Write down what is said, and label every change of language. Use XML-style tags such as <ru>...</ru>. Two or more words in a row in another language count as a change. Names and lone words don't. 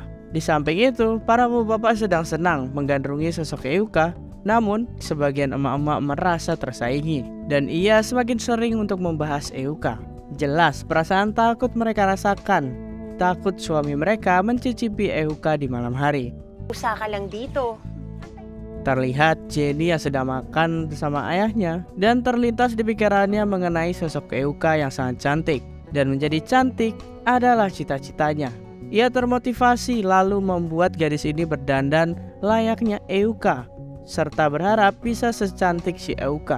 <id>Di samping itu, para bapak-bapak sedang senang menggandrungi sosok Euka. Namun, sebagian emak-emak merasa tersaingi dan ia semakin sering untuk membahas Euka. Jelas perasaan takut mereka rasakan. Takut suami mereka mencicipi Euka di malam hari.</id> <tl>Usaha ka lang dito.</tl> <id>Terlihat Jenny yang sedang makan bersama ayahnya dan terlintas di pikirannya mengenai sosok Euka yang sangat cantik. Dan menjadi cantik adalah cita-citanya. Ia termotivasi lalu membuat gadis ini berdandan layaknya Euka, serta berharap bisa secantik si Euka.</id>